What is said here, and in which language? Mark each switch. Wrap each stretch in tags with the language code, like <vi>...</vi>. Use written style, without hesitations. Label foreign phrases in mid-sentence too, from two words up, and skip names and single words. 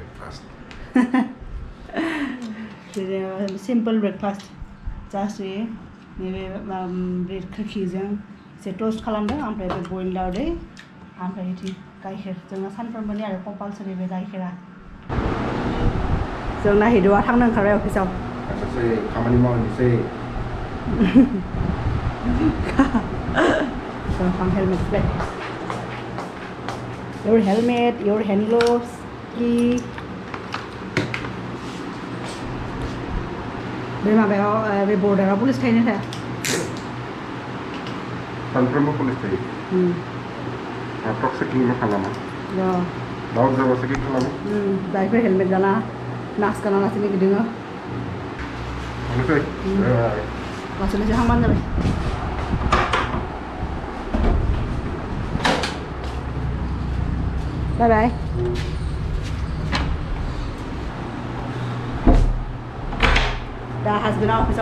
<brx>बिदिनो</brx> <en>simple breakfast just</en> <brx>नैबे ब्रेड खोखिजों एसे टस्ट खालामदों ओमफ्राय बे बयल दावदै ओमफ्राय बिदि गाइखेर जोंना सानफ्रोमबोनि आरो कम्पालसरि बे गाइखेरा जोंना हिदुआ थांनो ओंखारबाय अफिसाव खामानि मावनोसै</brx> <en>helmet back. Your helmet, your hand gloves, key.</en> <brx>बे माबायाव बे बर्डाराव पुलिस थायो ना सानफ्रोमबो पुलिस थायो प्रक्सिकिं खालामो दाउ जाबा चेकिं खालामो जायफोर हेलमेट गाना मास्क गाना लासिनो गिदिङो लासै लासै हांबानो जाबाय</brx> <en>bye bye</en> <brx>दा हासबेन्डआ अफिसाव</brx>